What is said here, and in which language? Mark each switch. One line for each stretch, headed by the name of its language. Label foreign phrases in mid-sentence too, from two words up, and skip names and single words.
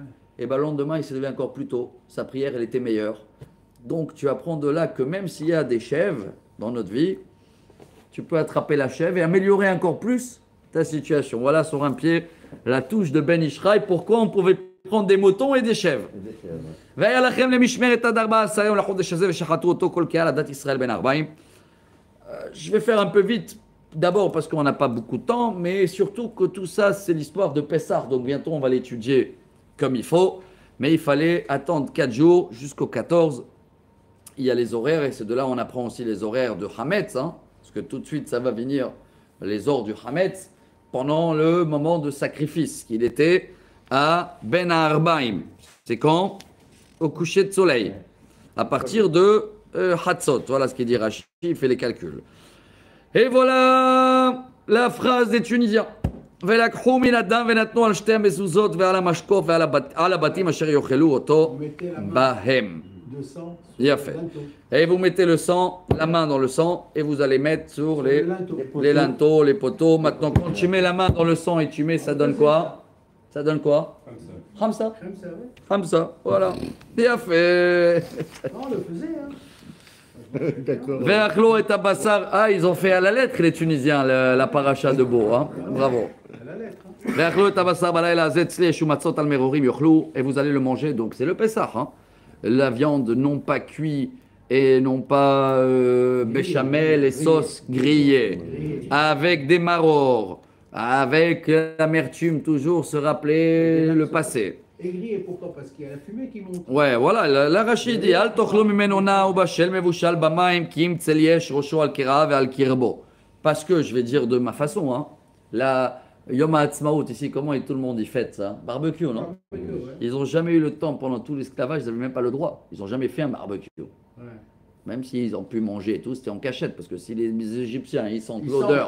French: Et bien le lendemain, il s'est levé encore plus tôt. Sa prière, elle était meilleure. Donc tu apprends de là que même s'il y a des chèvres dans notre vie, tu peux attraper la chèvre et améliorer encore plus ta situation. Voilà sur un pied la touche de Ben Ishraï. Pourquoi on pouvait prendre des moutons et des chèvres?
Hebrew: והיה לכם למשמרת עד 14 יום לחודש הזה ושחטו אותו כל קהל עדת ישראל בן 40.
French: Je vais faire un peu vite, d'abord parce qu'on n'a pas beaucoup de temps, mais surtout que tout ça c'est l'histoire de Pessah, donc bientôt on va l'étudier comme il faut, mais il fallait attendre 4 jours jusqu'au 14. Il y a les horaires et c'est de là on apprend aussi les horaires de Hametz, hein, parce que tout de suite ça va venir les ors du Hametz pendant le moment de sacrifice, qu'il était à
Hebrew: בין הערביים.
French: C'est quand? Au coucher de soleil. À partir de Hatzot. Voilà ce qu'il dit Rashi, il fait les calculs. Et voilà la phrase des Tunisiens.
Hebrew: ולקחו מן הדם ונתנו על שתי המזוזות ועל המשקוף ועל הבתים אשר יאכלו אותו בהם. יפה.
French: Et vous mettez le sang, la main dans le sang, et vous allez mettre sur les linteaux, les poteaux. Maintenant, quand tu mets la main dans le sang et tu mets, ça donne quoi? Ça donne quoi? Khamsa. Khamsa, voilà. Bien fait. On le faisait, hein. D'accord.
Hebrew: ואכלו את הבשר.
French: Ah, ils ont fait à la lettre, les Tunisiens, la paracha de Beau. Hein. Bravo.
Hebrew: ואכלו את הבשר בלילה הזה צלי אש ומצות על מרורים יאכלוהו.
French: Et vous allez le manger, donc c'est le Pessah. Hein. La viande non pas cuite et non pas béchamel et sauce grillée. Avec des marors. Avec l'amertume, toujours se rappeler le passé. Et grillé, pourquoi? Parce qu'il y a la fumée qui monte. Ouais, voilà, la Rachid dit
Hebrew: אל תאכלו ממנו נא ובשל מבושל במים כי אם צלי אש ראשו על כרעיו ועל קרבו.
French: Parce que je vais dire de ma façon, hein. La Yom HaAtzmaut ici, comment tout le monde y fête ça? Barbecue, non? Ils n'ont jamais eu le temps pendant tout l'esclavage, ils n'avaient même pas le droit. Ils n'ont jamais fait un barbecue. Ouais. Même s'ils ont pu manger et tout, c'était en cachette. Parce que si les Égyptiens, ils sentent l'odeur.